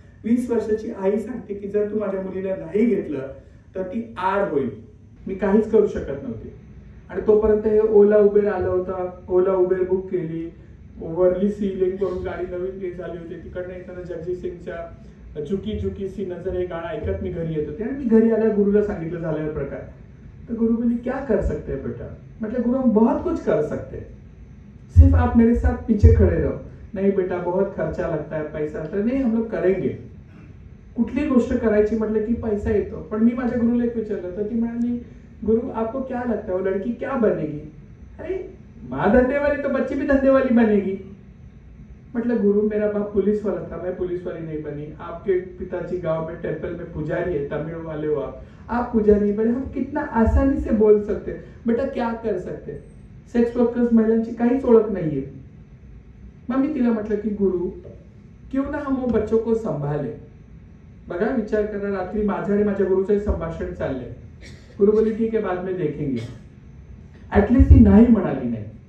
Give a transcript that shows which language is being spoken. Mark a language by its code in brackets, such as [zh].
[mr] 20 वर्षाची आई सांगते की जर तू माझ्या मुलीला नाही घेतलं तर ती आर होईल. मी काहीच करू शकत नव्हते. आणि तोपर्यंत हे ओला उबेर आलं होतं. ओला उबेर बुक केली, वरली सीलिंग करून गाडी नवीन झाली होती. तिकडनं येताना जगजीत सिंगच्या चुकी चुकी सी नजर हे गाणं ऐकत मी घरी येत होते. आणि मी घरी आल्यावर गुरुला सांगितलं झालेला प्रकार. तर [hi] गुरु बोली क्या कर सकते हैं बेटा. मतलब गुरु हम बहुत कुछ कर सकते हैं, सिर्फ आप मेरे साथ पीछे खड़े रहो. नहीं बेटा बहुत खर्चा लगता है, पैसा लगता है. नहीं हम लोग करेंगे. [mr] कुठली गोष्ट करायची म्हटलं की पैसा येतो. पण मी माझ्या गुरुला एक विचारलं तर ती म्हणाली, [hi] गुरु आपको क्या लगता है वो लड़की क्या बनेगी. अरे माँ धंधे वाली तो बच्ची भी धंधे वाली बनेगी. मतलब गुरु मेरा बाप पुलिस वाला था, मैं पुलिस वाली नहीं बनी. आपके पिताजी गांव में टेम्पल में पुजारी है, तमिल वाले हो आप पुजारी बने. हम कितना आसानी से बोल सकते. बेटा क्या कर सकते. [mr] सेक्स वर्कर्स महिलांची काहीच ओळख नाहीये. मग मी तिला म्हटलं की [hi] गुरु क्यों ना हम वो बच्चों को संभाले. [mr] बघा विचार करा, रात्री माझं आणि माझ्या गुरुचं संभाषण चाललंय. गुरु बोली ठीक आहे [hi] बाद में देखेंगे. [mr] ऍटलीस्ट ती नाही म्हणाली नाही.